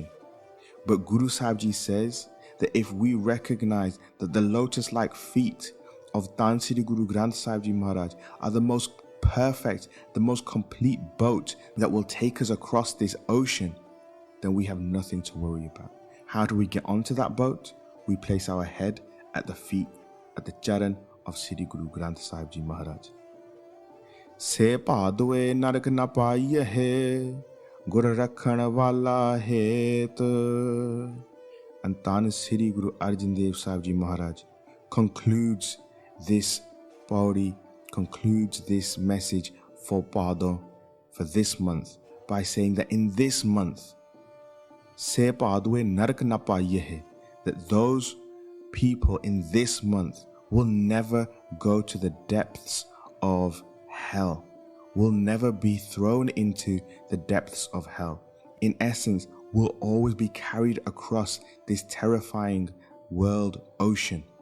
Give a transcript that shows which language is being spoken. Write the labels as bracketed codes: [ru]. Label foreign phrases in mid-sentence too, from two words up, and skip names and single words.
[en] But Guru Sahib Ji says that if we recognize that the lotus-like feet of Tan Sri Guru Granth Sahib Ji Maharaj are the most perfect, the most complete boat that will take us across this ocean, then we have nothing to worry about. How do we get onto that boat? We place our head at the feet, at the charan of Sri Guru Granth Sahib Ji Maharaj. [pa] ਸੇ ਪਾਦਵੇ ਨਰਕ ਨ ਪਾਈਏ ਹੈ, ਗੁਰ ਰਖਣ ਵਾਲਾ ਹੇਤ. [en] And Tan Sri Guru Arjan Dev Sahib Ji Maharaj concludes this pauri, concludes this message for BHAADON, for this month, by saying that in this month, [pa] ਸੇ ਪਾਦਵੇ ਨਰਕ ਨ ਪਾਈਏ ਹੈ, [en] that those people in this month will never go to the depths of hell, will never be thrown into the depths of hell. In essence, will always be carried across this terrifying world ocean.